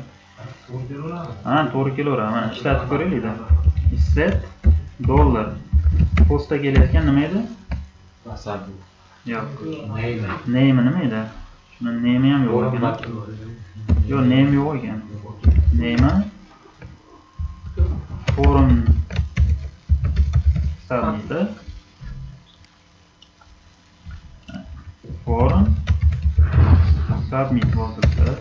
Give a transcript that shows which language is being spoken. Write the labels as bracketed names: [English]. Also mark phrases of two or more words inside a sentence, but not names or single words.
[Uzbek] Ha, to'g'ri kelaveradi. Mana ishlatib ko'raylik-da. [English] Set dollar. [Uzbek] Posta kelayotgan nima edi? Asabi. Yo'q. [English] Name [Uzbek] nima edi? Shuni name ham yo'q ekan. Yo'q, name yo'q ekan. [English] Name forum submit. Forum submit [Uzbek] bo'lsa